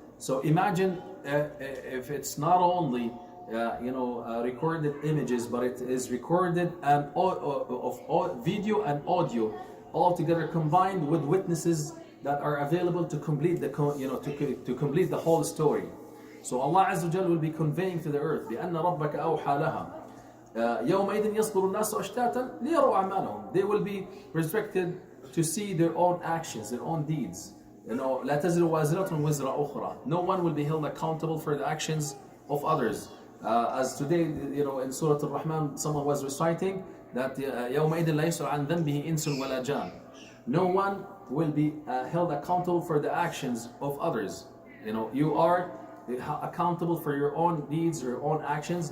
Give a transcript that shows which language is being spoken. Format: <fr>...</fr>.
<en>So imagine if it's not only recorded images, but it is recorded and of video and audio all together combined with witnesses that are available to complete to complete the whole story. So Allah Azza wa Jal will be conveying to the earth</en> <ar>بأن ربك أوحى لها يومئذ يصدر الناس أشتاتا ليروا أعمالهم.</ar> <en>They will be resurrected to see their own actions, their own deeds. You know,</en> <ar>لا تزر وازرة وزر أخرى.</ar> <en>No one will be held accountable for the actions of others. As today, you know, in Surah Al-Rahman, someone was reciting that</en> <ar>يومئذ لا يسأل عن ذنبه إنس ولا جان.</ar> <en>No one will be held accountable for the actions of others. You know, you are accountable for your own deeds, your own actions.</en>